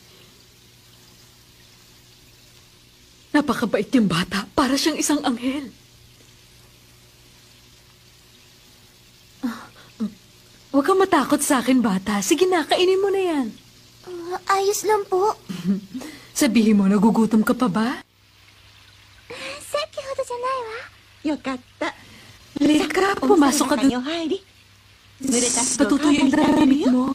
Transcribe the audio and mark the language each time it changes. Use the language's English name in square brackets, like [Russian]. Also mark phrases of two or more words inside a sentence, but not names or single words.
[Filipino] Napakabait yung bata, para siyang isang anghel. Huwag kang matakot sa akin, bata. Sige na, kainin mo na yan. Ayos lang po. Sabihin mo, nagugutom ka pa ba? [Japanese] さっきほどじゃないわ。よかった。 [Filipino] Lika, pumasok ka [Japanese] 中に [Filipino] doon. [Japanese] お入り。濡れた服を [Filipino] Natutuyo [Japanese] 乾い [Filipino] yung [Japanese] てあげる [Filipino] damit [Japanese] よ。 [Filipino] mo.